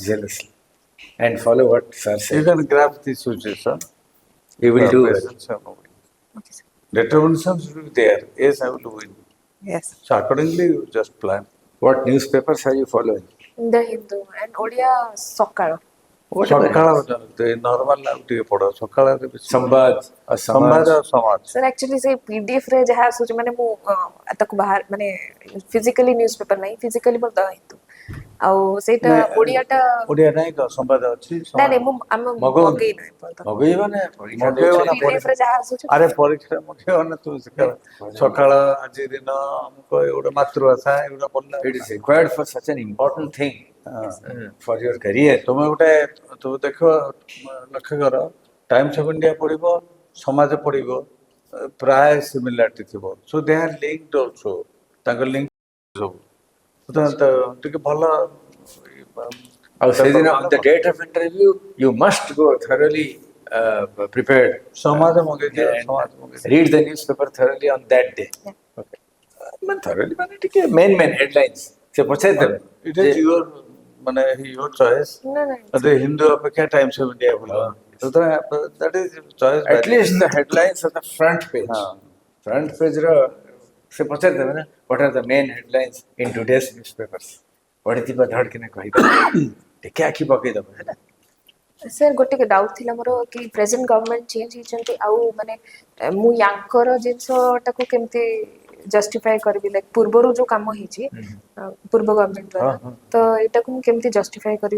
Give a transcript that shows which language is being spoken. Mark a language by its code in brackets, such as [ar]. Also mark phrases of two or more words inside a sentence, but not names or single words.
[en] zealously. And follow what Sir You said. can grasp the situation. You will do well. Presence and moving. Okay, sir. Determination should be there. Yes, I will win. Yes. So accordingly, you just plan. What newspapers are you following? The Hindu and Odia Sakalo. [or] ସକାଳ ନର୍ମାଲ ଆଉ ଟିକେ ପଢ ସକାଳରେ [en] Sambad or [or] ସମ୍ବାଦ [en] Samaj? [or] ଆଉ ସମାଜ Sir, actually ସେ PDF ରେ ଯାହା ଆସୁଛି ମାନେ ମୁଁ ତାକୁ ବାହାର ମାନେ [en] physically newspaper [or] ନାହିଁ ଫିଜିକାଲି ମୋର ଦ ହିନ୍ଦୁ ଆଉ ସେଇଟା ଓଡ଼ିଆଟା ଓଡ଼ିଆ ନାହିଁ ତ ସମ୍ବାଦ ଅଛି ନାଇଁ ନାଇଁ ମୁଁ ଆମେ ମଗଉନି। ମଗେଇ ନାହିଁ ଏପର୍ଯ୍ୟନ୍ତ। ମଗେଇବ ନା ପରୀକ୍ଷା ମଗେଇବ ଦଉଛ ନା ନା PDF ରେ ଯାହା ଆସୁଛି ଆରେ ପରୀକ୍ଷା ମଗେଇବ ନା ତୁ ସକାଳ ଆଜି ଦିନ ଅମୁକ ଏଗୁଡ଼ା ମାତୃଭାଷା ଏଗୁଡ଼ା ପଢିଲା [en] It is required for such an important thing for your career. [or] ତୁମେ ଗୋଟେ ତୁ ଦେଖ ଲକ୍ଷ୍ୟ କର ଟାଇମ୍ସ ଅଫ୍ ଇଣ୍ଡିଆ ପଢିବ ସମାଜ ପଢିବ ପ୍ରାୟ ସିମିଲାରିଟି ଥିବ [en] so they are linked also [or] ତାଙ୍କ ଲିଙ୍କ ସବୁ ଟିକେ ଭଲ ଆଉ ସେଦିନ [en] on the date of interview, you must go thoroughly prepared. [or] ସମାଜ ମଗେଇଦିଅ [en] and [or] ସମାଜ ମଗେଇଦିଅ [en] read the newspaper thoroughly on that day. [or] Okay. ମାନେ thoroughly ମାନେ ଟିକେ [en] main headlines. [or] ସେ ପଚାରିଦେବେ [en] it is your ମାନେ your choice [or] ନା ନାଇଁ ଯଦି ହିନ୍ଦୁ ଅପେକ୍ଷା ଟାଇମ୍ସ ଅଫ୍ ଇଣ୍ଡିଆ ଭଲ [en] that is choice at least the headlines of the front page. [or] ହଁ [en] Front page [or] ର ସେ ପଚାରିଦେବେ ନା [en] what are the main headlines in today's newspapers. [or] ପଢିଥିବା ଧଡ଼କିନା କହିଦେବେ ଟିକେ ଆଖି ପକେଇଦେବ ହେଲା। ସାର୍ ଗୋଟେ ଡାଉଟ୍ ଥିଲା ମୋର କି [en] present government change [or] ହେଇଛନ୍ତି ଆଉ ମାନେ ମୁଁ ୟାଙ୍କର ଜିନିଷଟାକୁ କେମିତି ଜଷ୍ଟିଫାଏ କରିବି ଲାଇକ୍ ପୂର୍ବରୁ ଯୋଉ କାମ ହେଇଛି ପୂର୍ବ ଗଭର୍ଣ୍ଣମେଣ୍ଟ ଦ୍ୱାରା ତ ଏଇଟାକୁ ମୁଁ କେମିତି ଜଷ୍ଟିଫାଏ କରିବି